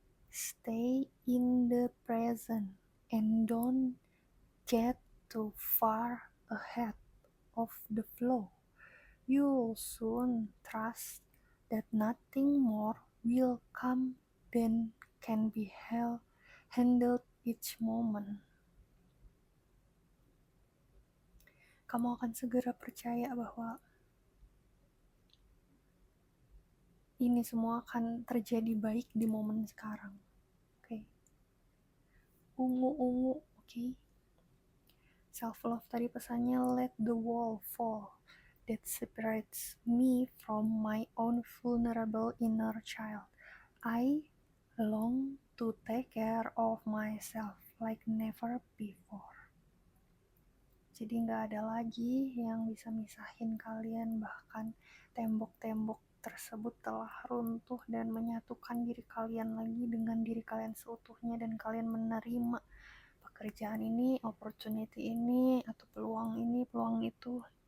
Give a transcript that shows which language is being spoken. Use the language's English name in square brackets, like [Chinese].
[English] Stay in the present and don't get too far ahead of the flow. You'll soon trust that nothing more will come than can be handled each moment. [Indonesian] Kamu akan segera percaya bahwa ini semua akan terjadi baik di momen sekarang. Oke. Ungu, oke. [English] Self-love tadi pesannya, let the wall fall that separates me from my own vulnerable inner child. I long to take take care of myself like never before. [Indonesian] Jadi gak ada lagi yang bisa misahin kalian, bahkan tembok-tembok tersebut telah runtuh dan menyatukan diri kalian lagi dengan diri kalian seutuhnya, dan kalian menerima pekerjaan ini, opportunity ini, atau peluang ini, peluang itu.